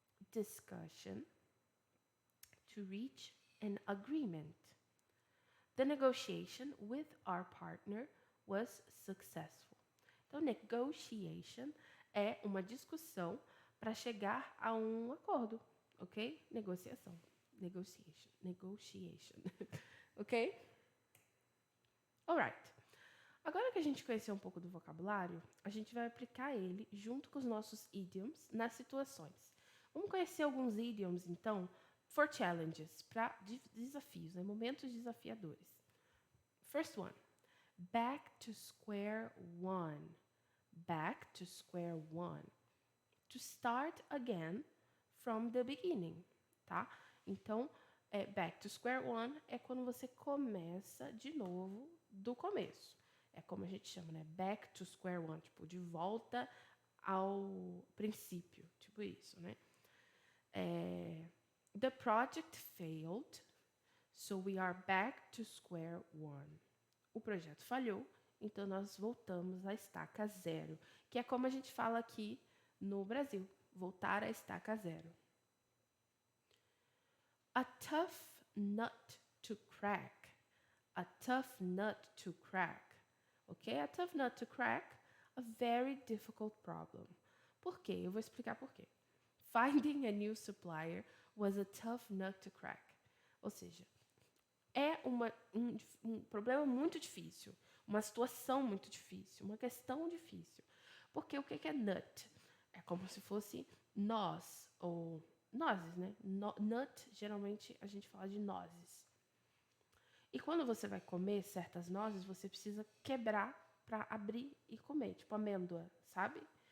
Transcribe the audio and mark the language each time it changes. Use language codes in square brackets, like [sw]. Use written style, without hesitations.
[en] Discussion to reach an agreement. The negotiation with our partner was successful. [pt] Então, negotiation é uma discussão para chegar a um acordo, ok? [en] Negociação. Negotiation. Ok? Alright. [pt] Agora que a gente conheceu um pouco do vocabulário, a gente vai aplicar ele junto com os nossos idioms nas situações. Vamos conhecer alguns idioms, então, [en] for challenges, [pt] para desafios, né? Momentos desafiadores. [en] First one, back to square one. Back to square one. To start again from the beginning, tá? [pt] Então, back to square one é quando você começa de novo do começo. É como a gente chama, né? Back to square one, tipo, de volta ao princípio, tipo isso, né? [en] The project failed, so we are back to square one. [pt] O projeto falhou, então nós voltamos à estaca zero, que é como a gente fala aqui no Brasil, voltar à estaca zero. [en] A tough nut to crack. A tough nut to crack. Ok? A tough nut to crack, a very difficult problem. [pt] Por quê? Eu vou explicar por quê. [en] Finding a new supplier was a tough nut to crack. [pt] Ou seja, é um problema muito difícil, uma situação muito difícil, uma questão difícil. Porque o que é nut? É como se fosse noz, ou nozes, né? Nut, geralmente a gente fala de nozes. E quando você vai comer certas nozes, você precisa quebrar para abrir e comer, tipo amêndoa, sabe?